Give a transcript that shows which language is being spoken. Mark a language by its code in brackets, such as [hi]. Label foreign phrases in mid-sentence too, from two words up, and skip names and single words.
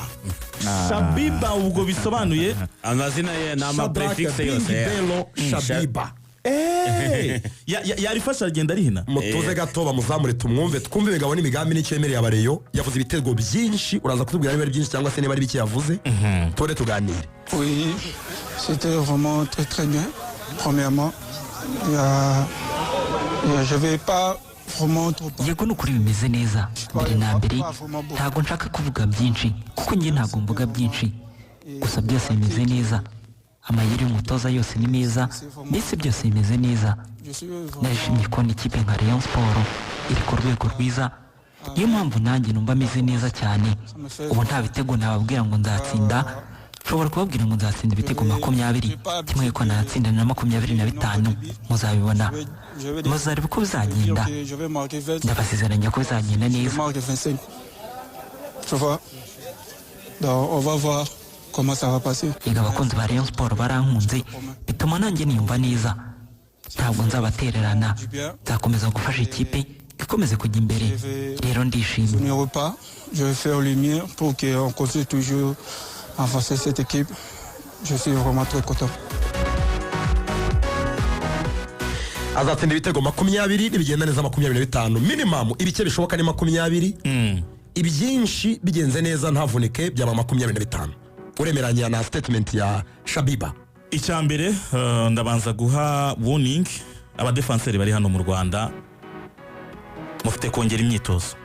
[rw] Shabiba ubwo bisobanuye amazina ye nama prefix yose belo shabiba. yarifasha agenda arihina mutuze gato bamuzamure tumwumve twumve imigabo n'imigambi n'icyemereye abareyo yavuze ibitego byinshi uraza kutubwira niba ari byinshi cyangwa se niba ari bike yavuze tore tuganire. [fr] Oui, c'était vraiment très très bien. Premièrement, je vais pas vraiment trop. [rw] Yego nukuri bimeze neza mbere na mbere ntago nshaka kuvuga byinshi kuko njye ntago mvuga byinshi gusa byose bimeze neza. Amayeri y'umutoza yose ni meza ndetse byose bimeze neza. Narishimye kubona ikipe nka Rayon Sport iri ku rwego rwiza, niyo mpamvu nanjye numva ameze neza cyane. Ubu nta bitego nababwira ngo nzatsinda, nshobora kubabwira ngo nzatsinda ibitego 20 kimwe ko natsinda na 25 muzabibona muzareba uko bizagenda. Ndabasezeranya ko bizagenda neza. [fr] On va voir comment ça va passer. [rw] Iga abakunzi ba Rayon Sport barankunze bituma nanjye niyumva neza. Ntabwo nzabatererana, nzakomeza gufasha ikipe ikomeze kujya imbere. Rero ndishimye. [fr] Je vais faire le mien pour qu'on continue toujours à avancer cette équipe. Je suis vraiment très content. [rw] Azatsinda ibitego 20 nibigenda neza 25 minimum ibice bishoboka ni 20 ibyinshi bigenze neza ntavunike byaba 25. Uremeranya na statement ya Shabiba? Icyambere ndabanza guha warning abadefenseri bari hano mu Rwanda mufite kongera imyitozo.